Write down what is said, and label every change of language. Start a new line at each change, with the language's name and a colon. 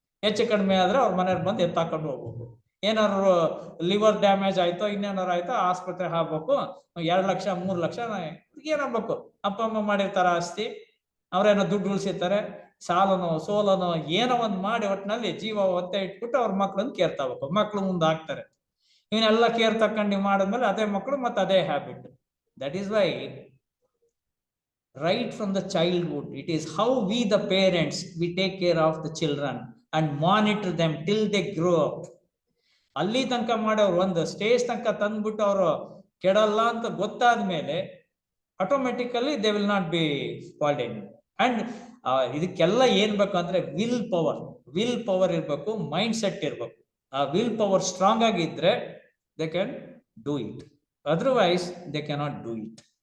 Kannada: ಹೆಚ್ಚು ಕಡಿಮೆ ಆದ್ರೆ ಅವ್ರ ಮನೆಯವ್ರು ಬಂದು ಎತ್ತಾಕೊಂಡು ಹೋಗ್ಬೇಕು. ಏನಾದ್ರು ಲಿವರ್ ಡ್ಯಾಮೇಜ್ ಆಯ್ತೋ ಇನ್ನೇನಾರು ಆಯ್ತೋ ಆಸ್ಪತ್ರೆ ಹಾಕ್ಬೇಕು, 2 ಲಕ್ಷ 3 ಲಕ್ಷ ಏನಾಗ್ಬೇಕು. ಅಪ್ಪ ಅಮ್ಮ ಮಾಡಿರ್ತಾರ ಆಸ್ತಿ, ಅವ್ರೇನೋ ದುಡ್ಡು ಉಳಿಸಿರ್ತಾರೆ, ಸಾಲನೋ ಸೋಲನೋ ಏನೋ ಒಂದ್ ಮಾಡಿ ಒಟ್ಟಿನಲ್ಲಿ ಜೀವ ಒತ್ತೆ ಇಟ್ಬಿಟ್ಟು ಅವ್ರ ಮಕ್ಳನ್ನ ಕೇರ್ ತಗೋಬೇಕು. ಮಕ್ಳು ಮುಂದೆ ಆಗ್ತಾರೆ. ಇವನ್ನೆಲ್ಲ ಕೇರ್ ತಕೊಂಡು ನೀವು ಮಾಡಿದ್ಮೇಲೆ ಅದೇ ಮಕ್ಕಳು ಮತ್ತೆ ಅದೇ habit.
English: That is why right from the childhood, it is how we the parents, we take care of the children and monitor them till they grow up.
Kannada: ಅಲ್ಲಿ ತನಕ ಮಾಡೋರು ಒಂದು ಸ್ಟೇಜ್ ತನಕ ತಂದ್ಬಿಟ್ಟು ಅವರು ಕೆಡಲ್ಲ ಅಂತ ಗೊತ್ತಾದ್ಮೇಲೆ automatically
English: They will not be spoiled.
Kannada: And ಇದಕ್ಕೆಲ್ಲ ಏನ್ ಬೇಕಂದ್ರೆ ವಿಲ್ ಪವರ್ ಇರ್ಬೇಕು, ಮೈಂಡ್ ಸೆಟ್ ಇರ್ಬೇಕು.
English: ಆ will power strong ಆಗಿದ್ರೆ they can do it, otherwise they cannot do it.